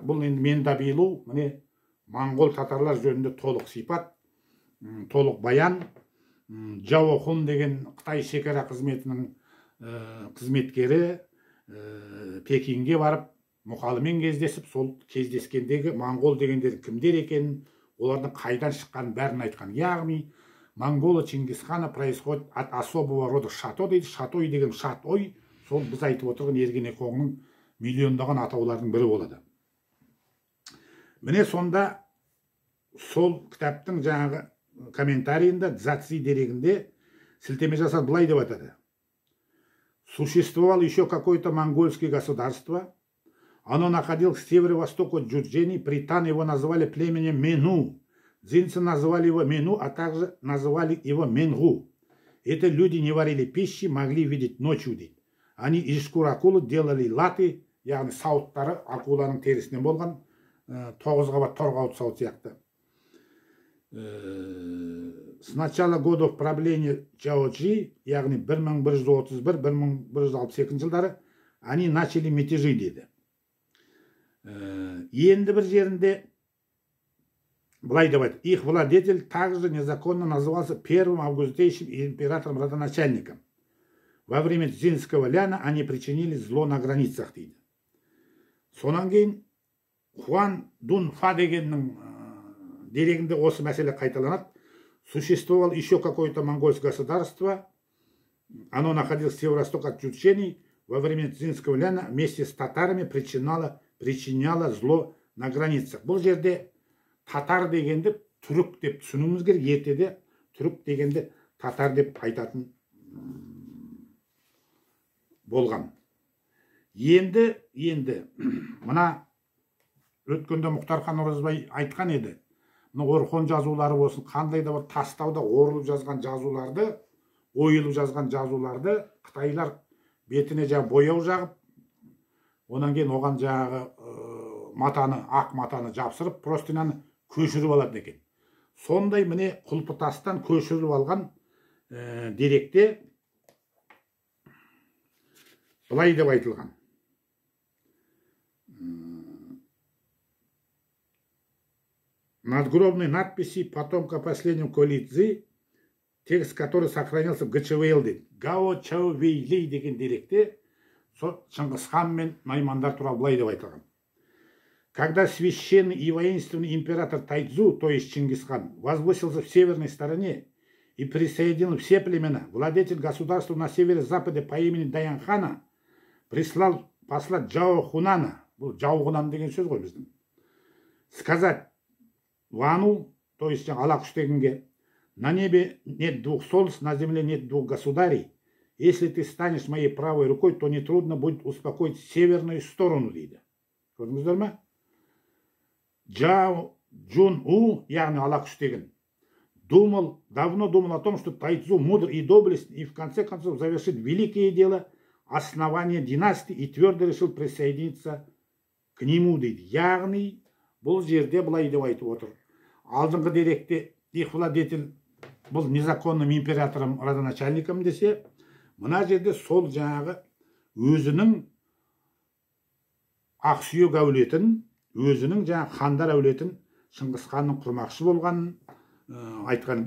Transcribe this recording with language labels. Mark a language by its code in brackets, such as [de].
[kk] Бұл енді Мендабилу, міне моңғол татарлар жөнінде толық сипат, толық баян. Джао Хун деген Қытай шекара қызметінің қызметкері Пекинге барып, мұқалымен кездесіп, сол кездескендегі моңғол дегендер кімдер екенін, олардың қайдан шыққанын бәрін айтқан. Яғни [ru] Монголы Чингисхана происходит от особого рода Шатой [kk] дейді. Шатой деген Шатой, сол біз айтып отырған Ергене қоңның миллиондаған атаулардың бірі болады. Міне сонда сол кітаптың жаңағы комментарийінде Дзаци дерегінде сілтеме жасап былай деп атады. [ru] Существовало еще какое-то монгольское государство. Оно находилось к северо-востоку от Джурджени. Пританы его называли племенем Мену. Дзинцы называли его Мену, а также называли его Менгу. Это люди не варили пищи, могли видеть ночью. Они из шкур акулы делали латы, [kk] яғни сауыттары акуланың терісінен болған, 9 қабат торғауыт сауыт сияқты. [ru] С начала годов правления Чаоджи, [kk] яғни 1131-1162 жылдары, [ru] они начали мятежи [kk] деді. Енді бір жерінде былай деп айтты. [ru] Их владетель также незаконно назывался первым августейшим императором-родоначальником. Во время Дзинского ляна они причинили зло на границах [kk] дейді. Сонан кейін Хуан Дун Фа дегеннің дерегінде осы мәселе қайталанады. [ru] Существовало еще какое-то монгольское государство. Оно находилось с северо-востока от Чучени. Во время Дзинского ляна вместе с татарами причиняло зло на границах. [kk] Бұл жерде татар дегенде түрік деп түсінуіміз керек. Ертеде түрік дегенде татар деп айтатын болған. Енді мына өткенде Мұхтархан Оразбай айтқан еді. Мына Орхон жазулары болсын, қандай да бір тастауда орылып жазған жазуларды, ойылып жазған жазуларды қытайлар бетіне жаңа бояу жағып, онан кейін оған жаңағы матаны, ақ матаны жапсырып, простыняны көшіріп алады екен. Сондай міне Құлпытастан көшіріп алған деректе былай деп айтылған. [ru] Надгробные надписи потомка последнего Колидзы, текст который сохранился в Гачевейл [kk] дейді. Гао Чао Вейли деген деректе Шыңғысхан мен Наймандар туралы былай деп айтылған. [ru] Когда священный и воинственный император Тайцзу, то есть Чингисхан, возвысился в северной стороне и присоединил все племена, владетель государства на северо-западе по имени Даянхана прислал посла Джао Хунана, [kk] Джао Хунан деген сөз ғой біздің, [ru] сказать Вану, то есть Алакуштегинге, на небе нет двух солнц, на земле нет двух государей. Если ты станешь моей правой рукой, то нетрудно будет успокоить северную сторону [kk] дейді. Көрдіңіздер ме? [ru] Джао Джун У, [kk] яғни [ru] Алакуштегин, давно думал о том, что Тайцзу мудр и доблестен, и в конце концов завершит великое дело основания династии, и твердо решил присоединиться к нему [kk] дейді. Яғни бұл жерде былай деп айтып отыр. Алдыңғы деректе [ru] их владетель [kk] бұл [ru] незаконным императором родоначальником [kk] десе, мына жерде сол жаңағы өзінің Ақсүйек әулетін, өзінің жаңағы хандар әулетін Шыңғысханның құрмақшы болғанын айтқан.